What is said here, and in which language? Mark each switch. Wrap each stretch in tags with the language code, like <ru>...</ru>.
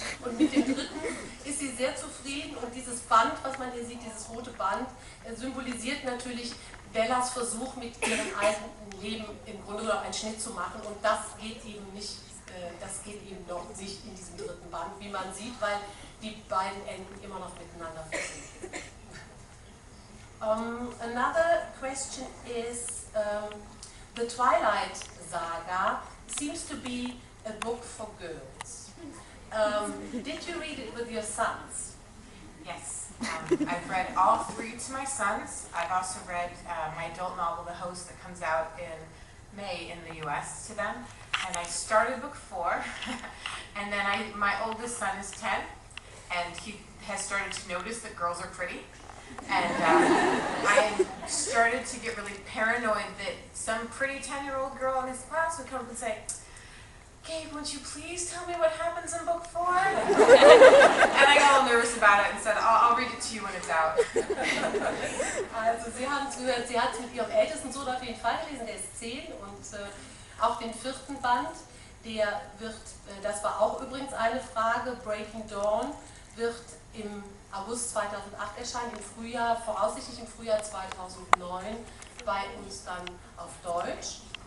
<de>Und mit dem dritten ist sie sehr zufrieden. Und dieses Band, was man hier sieht, dieses rote Band, symbolisiert natürlich Bellas Versuch, mit ihrem eigenen Leben im Grunde genommen einen Schnitt zu machen. Und das geht eben nicht. Das geht eben noch nicht in diesem dritten Band, wie man sieht, weil die beiden Enden immer noch miteinander verbinden.</de> <en>Another question is, the Twilight Saga seems to be a book for girls. Did you read it with your sons? Yes, I've read all three to my sons. I've also read my adult novel, The Host, that comes out in May in the US to them. And I started book 4, and then my oldest son is 10, and he has started to notice that girls are pretty. And I started to get really paranoid that some pretty 10-year-old girl in his class would come up and say, "Gabe, would you please tell me what happens in book 4? And I got all nervous about it and said, I'll read it to you when it's out.</en> <de>Also Sie haben es gehört, sie hat es mit ihrem ältesten Sohn auf jeden Fall gelesen, der ist 10, und auch den 4. Band, der wird, das war auch übrigens eine Frage, Breaking Dawn, wird im August 2008 erscheinen, im Frühjahr, voraussichtlich im Frühjahr 2009, bei uns dann auf Deutsch.</de>